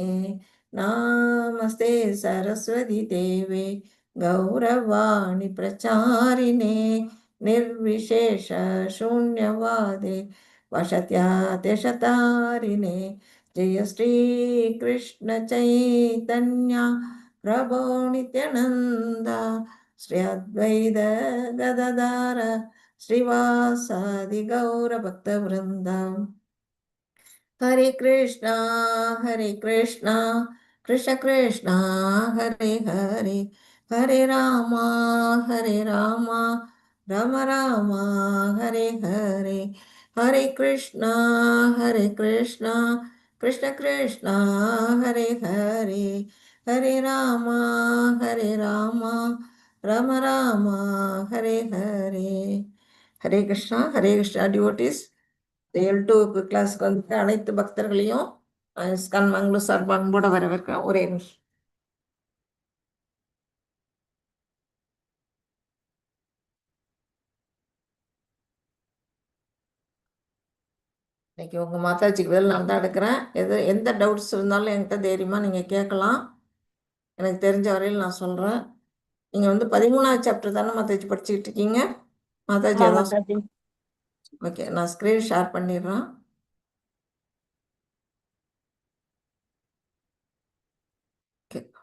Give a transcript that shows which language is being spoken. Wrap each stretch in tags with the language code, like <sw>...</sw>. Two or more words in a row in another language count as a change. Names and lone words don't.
<sa>नामस्ते सरस्वती देवे गौरवाणी प्रचारिणे, निर्विशेष शून्यवादे वशत्यादेशतारिणे। जय श्री कृष्ण चैतन्य प्रभो नित्यानंद, श्री अद्वैत गदाधर श्रीवासादि गौर भक्त वृंदम। हरे कृष्णा कृष्ण कृष्णा हरे हरे, हरे रामा राम राम हरे हरे, हरे कृष्णा कृष्ण कृष्णा हरे हरे, हरे रामा राम राम हरे हरे।</sa> <ta>ஹரே கிருஷ்ணா. ஹரே கிருஷ்ணா டிவோட்டிஸ். L2 கிளாஸ்க்கு வந்து அனைத்து பக்தர்களையும் இஸ்கான் மங்களூர் சார்பாக அன்போட வரவேற்கிறேன். ஒரே நிமிஷம். இன்னைக்கு உங்கள் மாதாஜிக்கு பதில் நான் தான் எடுக்கிறேன். எந்த டவுட்ஸ் இருந்தாலும் என்கிட்ட தைரியமாக நீங்கள் கேட்கலாம். எனக்கு தெரிஞ்ச வரையில் நான் சொல்கிறேன். நீங்கள் வந்து 13வது சாப்டர் தானே மாதாஜி படிச்சுக்கிட்டு இருக்கீங்க? மாதாஜி ஆமா அதான். माता जी। ஓகே, நான்</ta> <en>screen share</en> <ta>பண்ணிடுறேன். ஓகே.</ta>